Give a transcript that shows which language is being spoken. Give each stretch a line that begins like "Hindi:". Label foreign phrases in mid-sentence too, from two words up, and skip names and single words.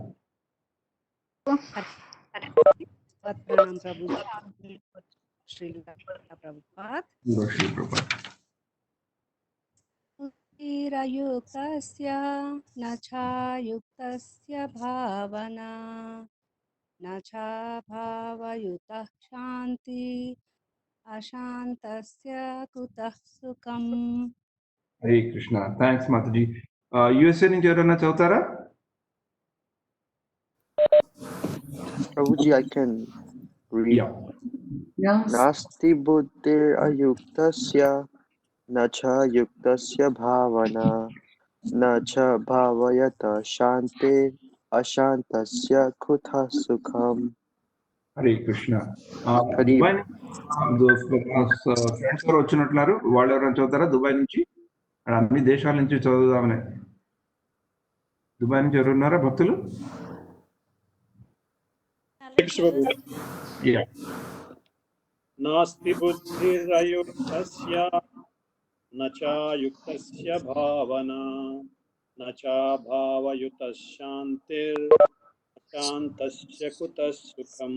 Sanskrit: బుద్ధిరయుక్తస్య నచాయుక్తస్య భావనా నచా భావయుతః శాంతి అశాంతస్య కుతః సుఖం.
Telugu: హరే కృష్ణ. థ్యాంక్స్ మాతాజీ. యుఎస్ఏ నుంచి ఎవరైనా చదువుతారా?
English: Prabhuji, I can read.
Sanskrit: नास्ति बुद्धिर् अयुक्तस्य नच युक्तस्य भावना नच भावयत शान्ते अशान्तस्य कुत सुखम्.
Telugu: హరే కృష్ణ. ఫ్రెండ్స్ ఎవరు వచ్చినట్లున్నారు, వాళ్ళు ఎవరైనా చదువుతారా దుబాయ్ నుంచి? అన్ని దేశాల నుంచి చదువుదామని. దుబాయ్ నుంచి ఎవరు ఉన్నారా భక్తులు?
Sanskrit: నాస్తి బుద్ధిరయుక్తస్య నచా యుక్తస్య భావనా నచా భావయుతః శాంతిర్ అశాంతస్య కుతః సుఖం.